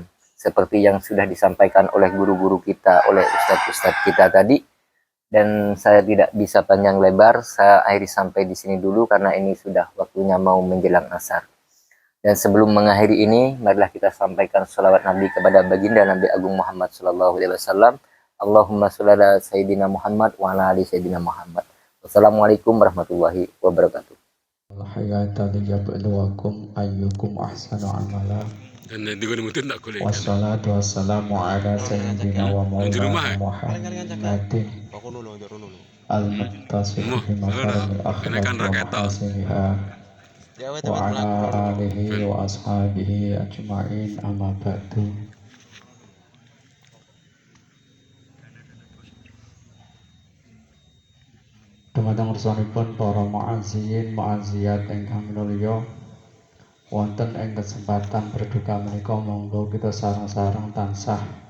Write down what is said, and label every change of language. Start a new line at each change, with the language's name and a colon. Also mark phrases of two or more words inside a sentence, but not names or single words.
Indonesian: Seperti yang sudah disampaikan oleh guru-guru kita, oleh ustadz-ustadz kita tadi. Dan saya tidak bisa panjang lebar, saya akhiri sampai di sini dulu karena ini sudah waktunya mau menjelang asar. Dan sebelum mengakhiri ini, marilah kita sampaikan salawat Nabi kepada baginda Nabi Agung Muhammad SAW.
Arabic: اللهم صل على سيدنا محمد وعلى آل سيدنا محمد. والسلام عليكم ورحمة الله وبركاته. الحياة ليبلوكم أيكم أحسن عملا. والصلاة والسلام على سيدنا ومولانا محمد المتصل بمكارم الأخلاق ومحاسنها وعلى آله وأصحابه أجمعين أما بعد.
Javanese: Dumateng ngersanipun para muazziyin muazziyat ingkang minulya, wonten ing kesempatan berduka menika monggo kita sareng-sareng tansah